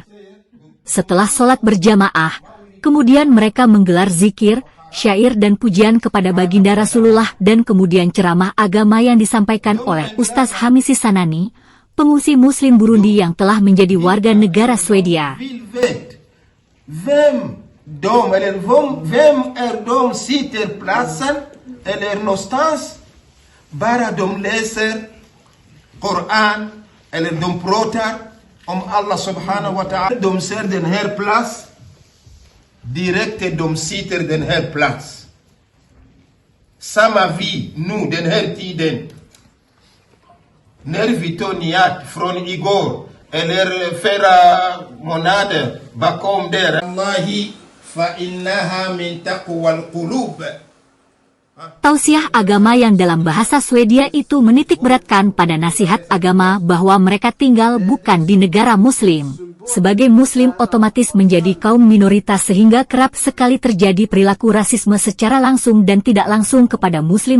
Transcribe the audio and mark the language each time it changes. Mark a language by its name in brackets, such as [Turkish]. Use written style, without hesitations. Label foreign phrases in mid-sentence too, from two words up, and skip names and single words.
[Indonesian] Setelah sholat berjamaah, kemudian mereka menggelar zikir, syair dan pujian kepada baginda Rasulullah dan kemudian ceramah agama yang disampaikan oleh Ustaz Hamisi Sanani, pengungsi muslim Burundi yang telah menjadi warga negara Swedia. [Swedish] Vem de sitter platsen eller någonstans bara de läser Koran eller de pratar om [Arabic] الله سبحانه وتعالى. [Swedish] De ser den här plats direkt de sitter den här plats. Samma vi nu den här tiden när vi tar niyat från igår eller flera månader bakom där. [Arabic] Allahi فإنها من تقوى القلوب. [Indonesian] Tausiah agama yang dalam bahasa Swedia itu menitik beratkan pada nasihat agama bahwa mereka tinggal bukan di negara muslim. Sebagai muslim otomatis menjadi kaum minoritas sehingga kerap sekali terjadi perilaku rasisme secara langsung dan tidak langsung kepada muslim.